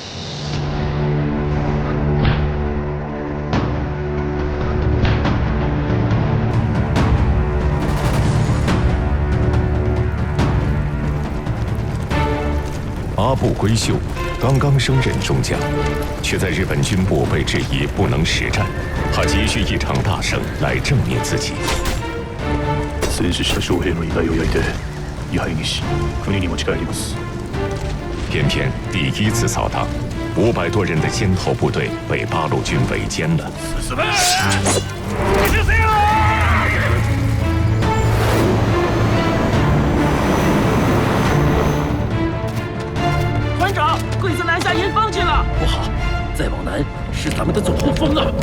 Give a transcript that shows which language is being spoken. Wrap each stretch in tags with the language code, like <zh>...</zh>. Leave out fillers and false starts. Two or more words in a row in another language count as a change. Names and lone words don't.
<zh>阿部圭秀刚刚升任中将，却在日本军部被质疑不能实战，他急需一场大胜来证明自己。</zh> <ja>戦死した将兵の遺体を焼いて位牌にし国に持ち帰ります。</ja> <zh>偏偏第一次扫荡，500多人的先头部队被八路军围歼了。团长，鬼子南下营方去了，不好，再往南是咱们的总部疯了。</zh>